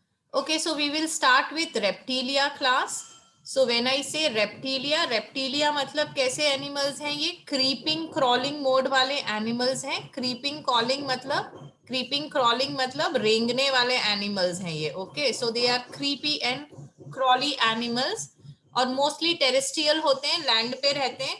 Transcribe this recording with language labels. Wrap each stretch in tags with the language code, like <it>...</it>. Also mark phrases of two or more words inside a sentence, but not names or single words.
<en>Okay, so we will start with reptilia class. So when I say reptilia, reptilia</en> <hi>मतलब कैसे एनिमल्स हैं? ये</hi> <en>creeping crawling mode</en> <hi>वाले एनिमल्स हैं.</hi> <en>creeping crawling</en> <hi>मतलब रेंगने वाले एनिमल्स हैं ये.</hi> <en>Okay, so they are creepy and crawly animals और mostly terrestrial</en> <hi>होते हैं, लैंड पे रहते हैं.</hi>